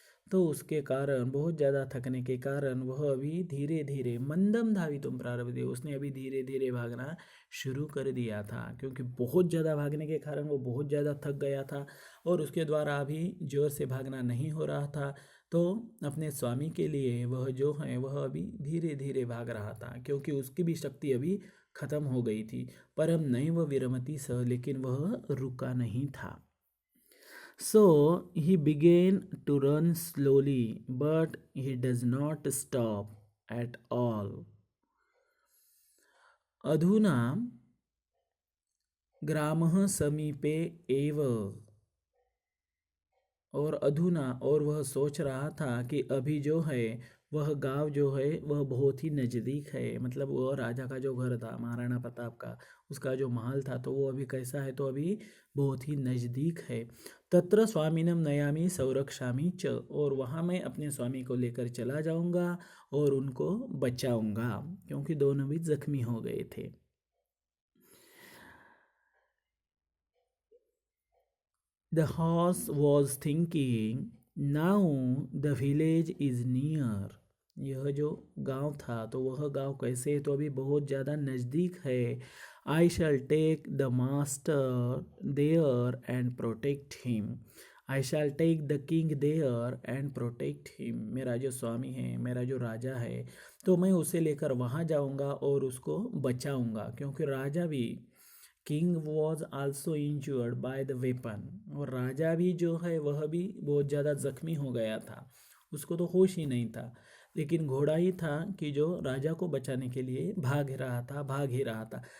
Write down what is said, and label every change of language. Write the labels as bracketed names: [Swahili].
[Hindi] तो उसके कारण बहुत ज़्यादा थकने के कारण वह अभी धीरे धीरे [Sanskrit] मंदम धावितुम प्रारभते [Hindi] उसने अभी धीरे धीरे भागना शुरू कर दिया था क्योंकि बहुत ज़्यादा भागने के कारण वो बहुत ज़्यादा थक गया था और उसके द्वारा अभी ज़ोर से भागना नहीं हो रहा था. तो अपने स्वामी के लिए वह जो है वह अभी धीरे धीरे भाग रहा था क्योंकि उसकी भी शक्ति अभी खत्म हो गई थी. [Sanskrit] परम नैव विरमति सह [Hindi] लेकिन वह रुका नहीं था. [English] So he began to run slowly, but he does not stop at all. [Sanskrit] अधुना ग्रामः समीपे एव. [Hindi] और अधुना और वह सोच रहा था कि अभी जो है वह गांव जो है वह बहुत ही नज़दीक है मतलब वह राजा का जो घर था महाराणा प्रताप का उसका जो महल था तो वो अभी कैसा है तो अभी बहुत ही नज़दीक है. [Sanskrit] तत्र स्वामिनम नयामि संरक्षामि च. [Hindi] और वहाँ मैं अपने स्वामी को लेकर चला जाऊँगा और उनको बचाऊँगा क्योंकि दोनों भी जख्मी हो गए थे. [English] The horse was thinking, now the village is near. [Hindi] यह जो गांव था तो वह गांव कैसे है तो अभी बहुत ज़्यादा नज़दीक है. [English] I shall take the master there and protect him. I shall take the king there and protect him. [Hindi] मेरा जो स्वामी है मेरा जो राजा है तो मैं उसे लेकर वहाँ जाऊँगा और उसको बचाऊँगा क्योंकि राजा भी [English] King was also injured by the weapon. [Hindi] और राजा भी जो है वह भी बहुत ज़्यादा जख्मी हो गया था उसको तो होश ही नहीं था लेकिन घोड़ा ही था कि जो राजा को बचाने के लिए भाग ही रहा था.